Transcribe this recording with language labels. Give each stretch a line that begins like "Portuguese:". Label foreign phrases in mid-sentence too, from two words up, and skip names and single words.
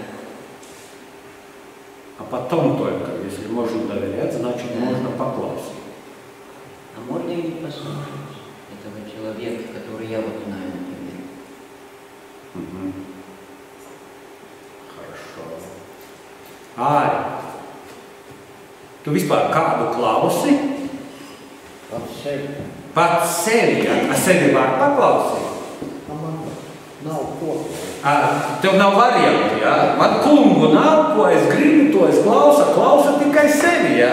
Russian: а потом только, если можно доверять, значит Да. можно поклаусить. А можно и не послушать этого человека, который я вот знаю, например. Угу. Хорошо.
Latvian: Āri, tu vispār kādu klausi? Pats sevi. Pats sevi, ja? A sevi var paklausīt? Man nav ko. Tev nav variantu, ja? Man kungu nav, ko es gribu, to es klausa tikai sevi, ja?